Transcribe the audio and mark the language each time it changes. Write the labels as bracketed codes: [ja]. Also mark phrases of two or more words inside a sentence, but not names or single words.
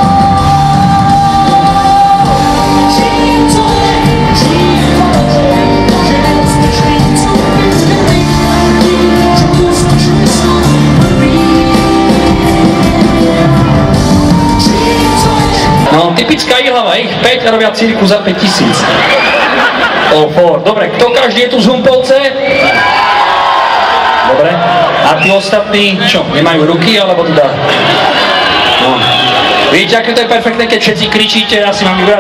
[cs] Čím to je, že nemusíš mít co vysvětlit. [sk] No, typická Jihlava, ich 5 a robia cirku za 5000. Dobre, kto každý je tu z Humpolce? Dobre, a tí ostatní, čo, nemajú ruky, alebo teda? No. Viete, aké to je perfektné, keď všetci kričíte, ja si mám vybrať?